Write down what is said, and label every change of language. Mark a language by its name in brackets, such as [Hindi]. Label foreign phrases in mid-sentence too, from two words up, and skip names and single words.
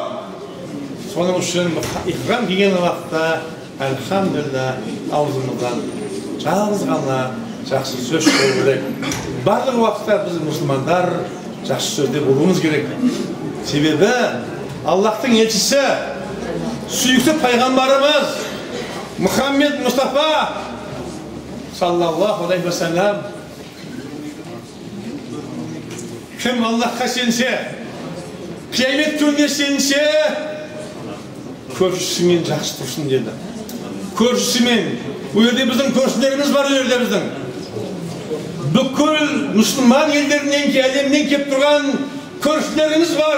[Kazakh] Соның үшін ихрам киген уақытта, әлхамдулилля, аузымыздан жалғыз ғана жақсы сөз шығу керек. Барлық уақытта біз мұсылмандар жақсы сөзде болуымыз керек. Себебі Аллахтың елшісі, сүйікті пайғамбарымыз Мұхаммед Мұстафа [Arabic] صلى الله عليه وسلم [Kazakh] кім Аллахқа сенсе, қиямет күніне сенсе, көршісімен жақсы тұрсын деді. Көршісімен, бұл жерде біздің көршілеріміз бар, жерде біздің. Бүкіл мұсылман елдерінен, әлемнен кеп тұрған көршілеріміз бар.